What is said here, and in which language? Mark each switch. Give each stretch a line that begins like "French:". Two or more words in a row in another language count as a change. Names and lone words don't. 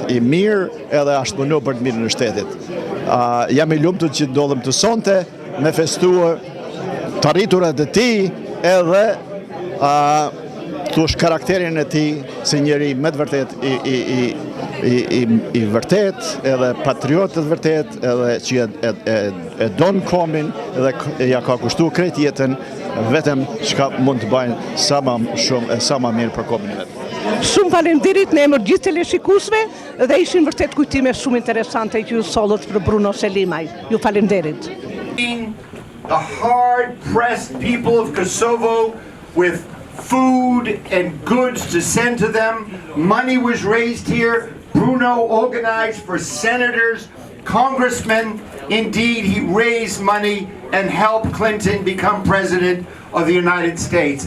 Albanian: I mirë edhe ashtë punu për të mirën e shtetit. Jam I lumtur që ndodhem të sonte me festuar të arriturat e tij edhe tush karakterin e tij si njeri me të vërtet I vërtet, edhe patriot të vërtet, edhe që e don kombin edhe ja ka kushtu krejt jetën vetëm çka mund të bajnë sa më shumë e sa më mirë për kombin e vet. Shumë faleminderit në emër gjithë teleshikuesve dhe ishin vërtet kujtime shumë interesante që ju sollët për Bruno Selimaj. Ju faleminderit.
English: The hard-pressed people of Kosovo with food and goods to send to them. Money was raised here. Bruno organized for senators, congressmen. Indeed, he raised money and helped Clinton become president of the United States.